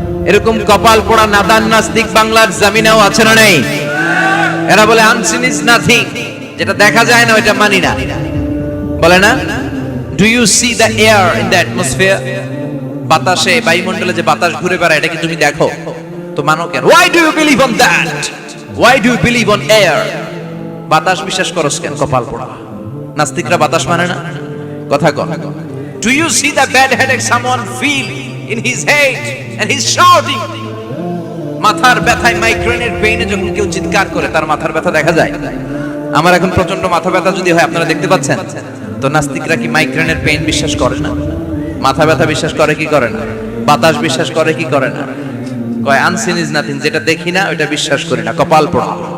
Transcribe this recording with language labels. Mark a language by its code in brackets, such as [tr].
[bn] এরকম কপাল পোড়া নাদান নাস্তিক বাংলার জমিনেও আছে না নেই? এরা বলে [en] unseen is nothing, [bn] যেটা দেখা যায় না ওইটা মানি না। বলে না, [en] Do you see the air in the atmosphere? [bn] বাতাসে, বায়ুমণ্ডলে যে বাতাস ঘুরে বেড়ায় এটা কি তুমি দেখো? তো মানো কেন? [en] Why do you believe on that? Why do you believe on air? [bn] বাতাস বিশ্বাস করস কেন? কপাল পোড়া নাস্তিকরা বাতাস মানে না। কথা কর। [en] Do you see the bad headache someone feel in his head and he's shouting? [bn] মাথার ব্যথায়, মাইগ্রেনের পেইনে যখন কেউ চিৎকার করে তার মাথার ব্যথা দেখা যায়। আমার এখন প্রচন্ড মাথা ব্যথা যদি হয় আপনারা দেখতে পাচ্ছেন তো নাস্তিকরা কি মাইগ্রেনের পেইন বিশ্বাস করে না? মাথা ব্যথা বিশ্বাস করে কি করে না? বাতাস বিশ্বাস করে কি করে না? কয় [en] unseen is nothing, [bn] যেটা দেখি না ওইটা বিশ্বাস করি না। কপাল পোড়া।